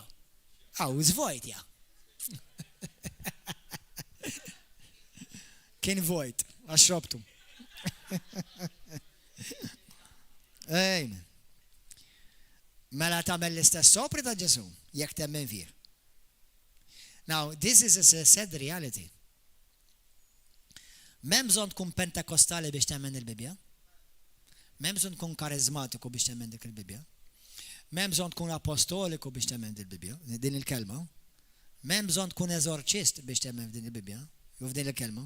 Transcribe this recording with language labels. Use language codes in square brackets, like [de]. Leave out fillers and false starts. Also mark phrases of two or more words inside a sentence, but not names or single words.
[mt] Hawn żvojt ja. Kien vojt għax xrobtu. Amen. Mela tagħmel l-istess sopri ta' Ġesu jekk temmen fih. [en] Now, this is a sad reality. [mt] M'hemm bżonn tkun pentekostali biex temmen il-Bibja. M'hemm bżonn tkun karizmatiku biex temmen dik il-Bibja. M'hemm bżonn tkun apostoliku biex temmen il-Bibja, din il-kelma. M'hemm bżonn tkun eżorċist biex temmen din il-Bibja, jew f'din il-kelma.